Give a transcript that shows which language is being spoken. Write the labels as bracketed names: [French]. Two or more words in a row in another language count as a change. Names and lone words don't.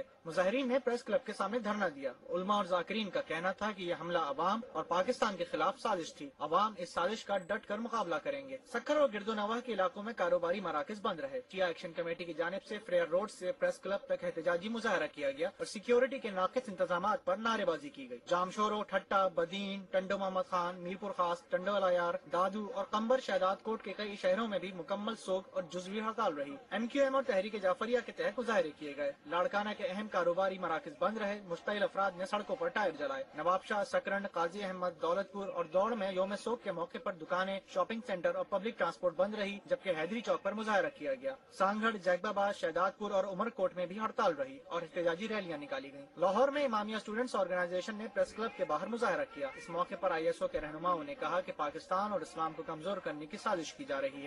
[Urdu] مظاہرین نے پریس کلب کے سامنے دھرنا دیا۔ علما اور ذاکرین کا کہنا تھا کہ یہ حملہ عوام اور پاکستان کے خلاف سازش تھی. عوام اس سازش کا ڈٹ کر مقابلہ کریں گے۔ سکھر اور گردونواح کے علاقوں میں کاروباری مراکز بند رہے. چیا ایکشن کمیٹی کی جانب سے فریئر روڈ سے پریس کلب تک احتجاجی مظاہرہ کیا گیا اور سیکیورٹی کے ناقص انتظام پر نعرے بازی کی گئی. جامشورو، ٹھٹہ، بدین، ٹنڈو محمد خان، میرپور خاص، ٹنڈو الہ یار، دادو اور قمبر شہداد کوٹ کے کئی شہروں میں بھی مکمل سوگ اور جزوی ہڑتال رہی. MQM اور تحریک جعفریہ کے تحت مظاہرے کیے گئے۔ لاڑکانہ کے اہم کاروباری مراکز بند رہے. مشتعل افراد نے سڑکوں پر ٹائر جلائے۔ نوابشاہ، سکرنڈ، قاضی احمد، دولت پور اور دوڑ میں یوم سوگ کے موقع پر دکانیں, [English] shopping center [Urdu] اور [English] public transport [Urdu] بند رہی، جبکہ حیدری چوک پر مظاہرہ کیا گیا. سانگھڑ، جیکب آباد، شہداد پور اور عمرکوٹ میں بھی ہڑتال رہی اور احتجاجی ریلیاں نکالی گئی. لاہور میں امامیہ اسٹوڈنٹس آرگنائزیشن نے پریس کلب کے باہر مظاہرہ کیا. اس موقع پر ISO کے رہنماؤں نے کہا کہ پاکستان اور اسلام کو کمزور کرنے کی سازش کی جا رہی ہے.